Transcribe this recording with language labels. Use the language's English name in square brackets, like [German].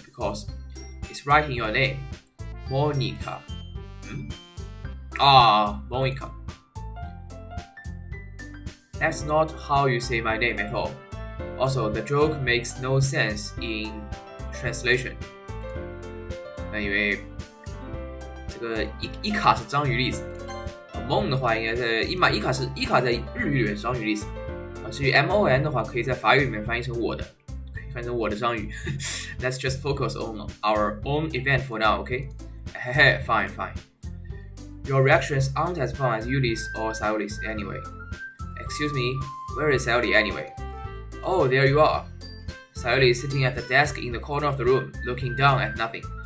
[English] Because it's right in your name. Monica. Monica. That's not how you say my name at all. Also, the joke makes no sense in translation. [Chinese] 因为这个伊卡是章鱼的意思，梦的话应该是伊卡在日语里面是章鱼的意思，至于 MON 的话，可以在法语里面翻译成我的，翻译成我的章鱼。 [English] Let's just focus on our own event for now, okay? Fine. Your reactions aren't as fun as Yuli's or Sayori's anyway. Excuse me, where is Sayori anyway? Oh, there you are. Sayori is sitting at the desk in the corner of the room, looking down at nothing.